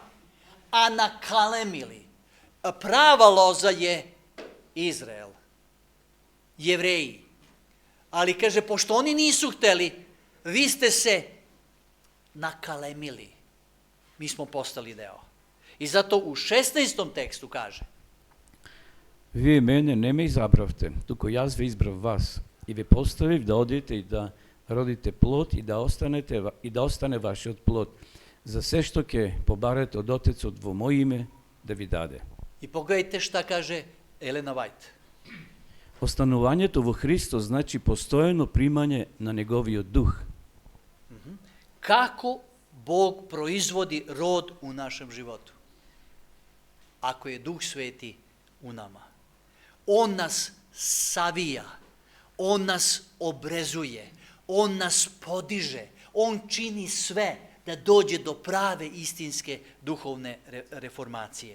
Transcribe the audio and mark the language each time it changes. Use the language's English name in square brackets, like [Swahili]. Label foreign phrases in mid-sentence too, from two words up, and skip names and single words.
[Serbian] Anakalemili. Prava loza je Izrael. Jevreji. Ali kaže, pošto oni nisu hteli, vi ste se nakalemili. mi smo postali deo. I zato u 16. tekstu kaže: [Macedonian] Вие мене не ме избравте, туку јас ве избрав вас и ве поставив да одите и да родите плод и да остане вашиот плод, за се што ќе побарате од Отецот во моје име да ви даде. [Serbian] I pogledajte šta kaže Elena White. [Macedonian] Останувањето во Христос значи постојано примање на неговиот дух. [Serbian] Kako Bog proizvodi rod u našem životu? Ako je Duh Sveti u nama. On nas savija, on nas obrezuje, on nas podiže, on čini sve da dođe do prave istinske duhovne reformacije.